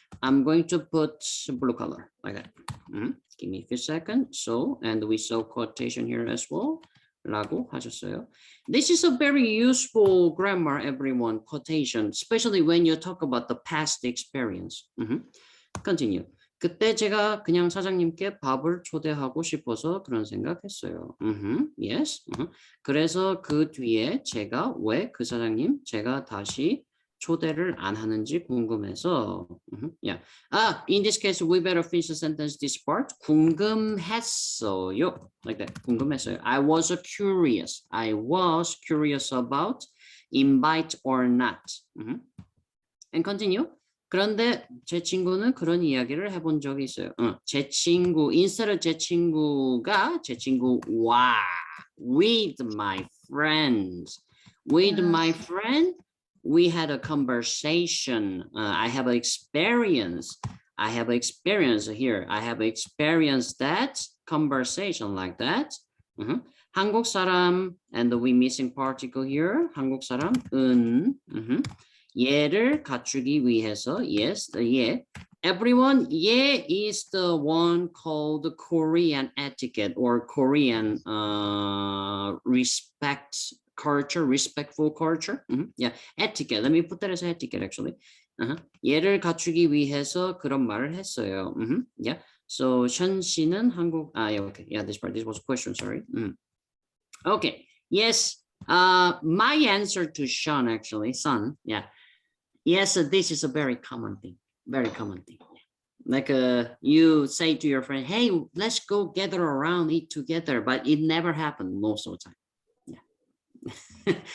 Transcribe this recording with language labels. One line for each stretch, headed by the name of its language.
English: I'm going to put blue color like that. Give me a few seconds. So, and we saw quotation here as well.
Korean: 라고 하셨어요.
English: This is a very useful grammar, everyone, quotation, especially when you talk about the past experience. Continue.
Korean: 그때 제가 그냥 사장님께 밥을 초대하고 싶어서 그런 생각했어요.
English: Yes.
Korean: 그래서 그 뒤에 제가 왜 그 사장님 제가 다시 초대를 안 하는지 궁금해서.
English: Yeah. In this case, we better finish the sentence this part.
Korean: 궁금했어요.
English: Like that.
Korean: 궁금했어요.
English: I was curious. I was curious about invite or not. And continue.
Korean: 그런데 제 친구는 그런 이야기를 해본 적이 있어요. 제 친구, instead 제 친구가 제 친구와
English: with my friends. With my friend, we had a conversation. I have experience. I have experience here. I have experienced that conversation like that. 한국 사람, and we missing particle here.
Korean: 한국 사람은. 얘를 갖추기 위해서, yes, yeah.
English: Everyone, yeah is the one called Korean etiquette or Korean respectful culture. Yeah, etiquette. Let me put that as etiquette actually.
Korean: 얘를 갖추기 위해서 그런 말을 했어요.
English: Yeah. So
Korean: 션 씨는 한국.
English: Yeah, okay. Yeah, this was a question. Sorry. Okay. Yes. My answer to Sean actually, son. Yeah. Yes, this is a very common thing. Very common thing. Like you say to your friend, hey, let's go gather around, eat together, but it never happened most of the time. Yeah.